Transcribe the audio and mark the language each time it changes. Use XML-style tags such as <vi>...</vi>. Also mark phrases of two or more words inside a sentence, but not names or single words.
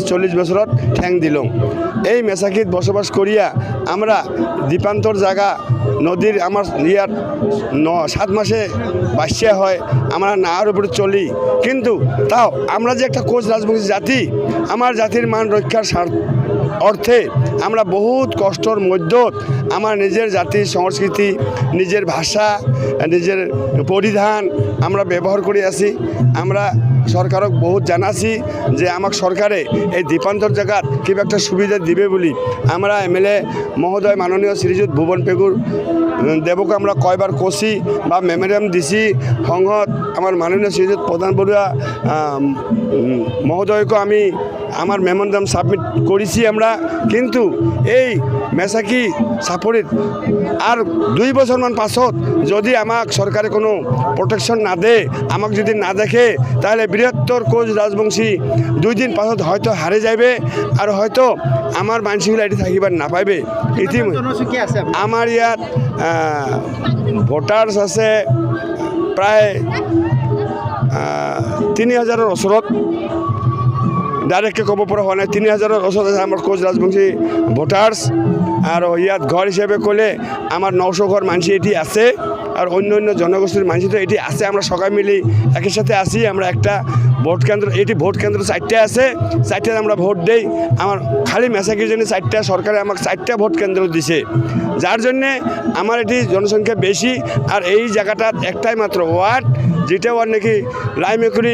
<rkt>40 বছরত ঠ্যাং দিলাম এই মেসাকিত বসবাস করিয়া আমরা দ্বীপান্তর জায়গা নদীর আমার ইয়ার 7 মাসে বাসিয়া হয় আমরা নাওয়ার উপরে চলি কিন্তু তাও আমরা যে একটা কোচ রাজবংশী জাতি আমার জাতির মান রক্ষার অর্থে আমরা বহুত কষ্টর মধ্যত আমার নিজের জাতির সংস্কৃতি নিজের ভাষা নিজের পরিধান আমরা ব্যবহার করে আছি আমরা সরকারক বহুত জানাছি যে আমাক সরকারে এই দ্বীপান্তর জায়গাত কিবা একটা সুবিধা দিবে বলি আমরা এমএলএ মহোদয় মাননীয় শ্রীযুত ভুবন পেগুর দেবকে আমরা কয়বার কষি বা মেমোরিয়াম দিছি সংঘত আমার মাননীয় শ্রীযুত প্রধান বড়ুয়া মহোদয়কে আমি আমার মেমোরিয়াম সাবমিট করেছি আমরা কিন্তু এই মেসাকি সাপোরিত আর 2 বছরমান পাছত যদি আমাক সরকারে কোনো প্রোটেকশন না দেয় আমাক যদি না দেখে তাহলে বৃহত্তর কোচ রাজবংশী 2 দিন পাছত হয়তো হারে যাবে আর হয়তো আমার মানসিকগুলো এটি থাকিবার না পাইবে জনসংখ্যা আছে আমার ইয়াত ভোটার্স আছে প্রায় 3000-এর ওচৰত</rkt> <as>ডাইরেক্টকে ক'ব পৰা হোৱা নাই</as> <rkt>3000-এর</rkt> <as>ওচৰত আছে আমাৰ কোচ ৰাজবংশী ভোটাৰ্স আৰু ইয়াত ঘৰ হিচাপে ক'লে আমাৰ 900 ঘৰ</as> <rkt>মানুষ এটি আছে আর অন্য অন্য জনগোষ্ঠীর মানুষ তো এটি আছে আমরা সবাই মিলি একই সাথে আসি আমরা একটা ভোট কেন্দ্র এটি ভোট কেন্দ্র 4টে আছে 4টে আমরা ভোট দেই আমার খালি মেসাকির জন্য 4টা সরকারে আমাকে 4টা ভোট কেন্দ্র দিছে যার জন্যে আমার এটি জনসংখ্যা বেশি আর এই জায়গাটার একটাই মাত্র ওয়ার্ড যেটা ওয়ার্ড নাকি লাইমেকুড়ি</rkt>